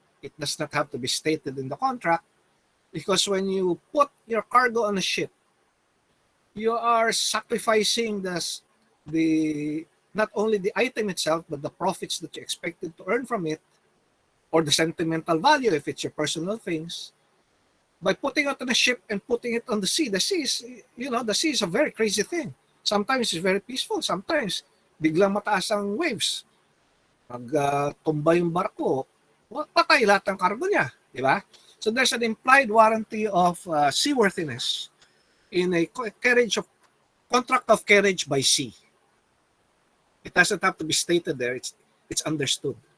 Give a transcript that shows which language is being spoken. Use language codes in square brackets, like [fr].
[en] It does not have to be stated in the contract because when you put your cargo on a ship, you are sacrificing the not only the item itself, but the profits that you expected to earn from it, or the sentimental value if it's your personal things, by putting it on a ship and putting it on the sea. The sea is a very crazy thing. Sometimes it's very peaceful. [tl] Sometimes biglang mataas ang waves. Tumba yung barko, patay lahat ng cargo niya. Di ba? [en] So there's an implied warranty of seaworthiness in a contract of carriage by sea. It doesn't have to be stated there. It's understood.